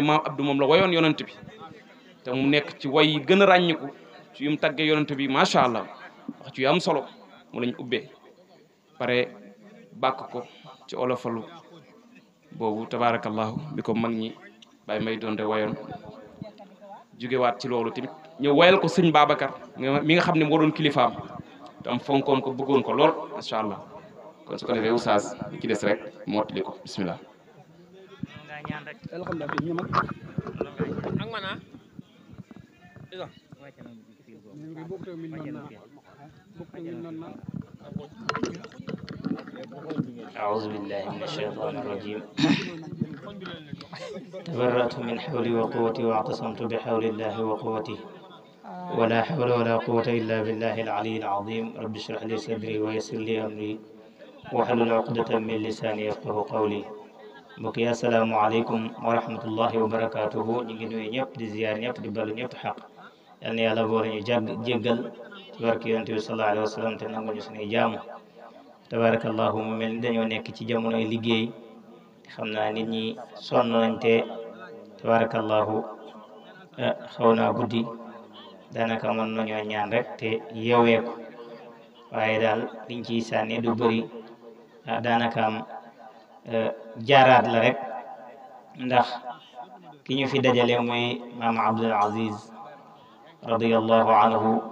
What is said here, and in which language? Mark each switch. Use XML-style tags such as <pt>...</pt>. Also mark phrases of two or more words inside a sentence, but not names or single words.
<wo>maam Abdou moom la wayoon yonent bi te mu nekk ci way yi gën a ràññiku ci yu mu tàggee yonent bi</wo> <ar>ما شاء الله</ar> <wo>wax ci yu am solo mu lañ ubbee pare bàkk ko ci olofalu boobu tabarakallahu bi ko mag ñi Baye May doon de wayoon jógewaat ci loolu tamit ñëw wayal ko sëñ Babacar mi nga xam ne moo doon kilifaam tam fonkoon ko bëggoon ko lool</wo> <ar>ما شاء الله</ar> <wo>kon su ko defee oustaz li ci des rek mottali ko bismillah</wo> <ar>أعوذ بالله من الشيطان الرجيم تبرأت من حولي وقوتي واعتصمت بحول الله وقوته ولا حول ولا قوة إلا بالله العلي العظيم رب اشرح لي صدري ويسر لي أمري واحلل عقدة من لساني يفقه قولي</ar> <wo>mbokk yi</wo> <ar>السلام عليكم و ورحمة الله وبركاته</ar> <wo>ñu ngi nuyu ñëpp di ziyaar ñëpp di balu ñëpp xaq yal na yàlla boole ñu jéggal ci barke yonent bi</wo> <ar>صلى الله عليه وسلم</ar> <wo>te nangu ñu suñuy jaamu tabarakallahu mu mel ni dañoo nekk ci jamonoy liggéey xam naa nit ñi sonn nañ te tabarakallahu xaw naa guddi daanaka mën nañoo ñaan rek te yeewee ko waaye daal liñ ciy sànni du bëri daanaka am jaaraat la rek ndax ki ñu fi dajale muy maam Abdul Aziz</wo> <ar>رضي الله عنه</ar>